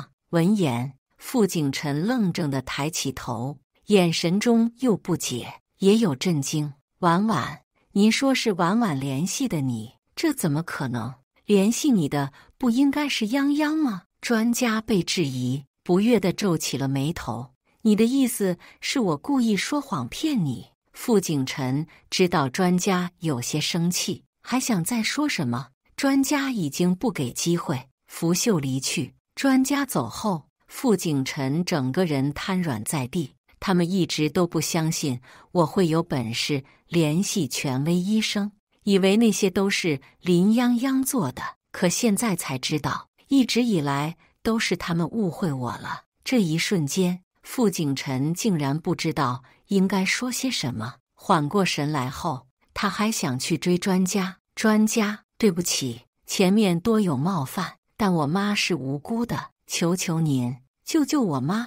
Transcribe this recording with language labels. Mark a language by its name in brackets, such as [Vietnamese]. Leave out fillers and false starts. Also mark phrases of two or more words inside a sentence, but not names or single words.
[Chinese] 聞言，傅景辰愣怔地抬起頭，眼神中又不解，也有震驚。“婉婉，您說是婉婉聯繫的你，這怎麼可能？聯繫你的不應該是泱泱嗎？”專家被質疑，不悅地皺起了眉頭。“你的意思是我故意說謊騙你？” 傅景辰知道專家有些生氣，還想再說什麼，專家已經不給機會，拂袖離去。專家走後，傅景辰整個人癱軟在地。他們一直都不相信我會有本事聯繫權威醫生，以為那些都是林泱泱做的。可現在才知道，一直以來都是他們誤會我了。這一瞬間，傅景辰竟然不知道應該說些什麼。緩過神來後，他還想去追專家。“專家，對不起，前面多有冒犯，但我媽是無辜的，求求您救救我媽。”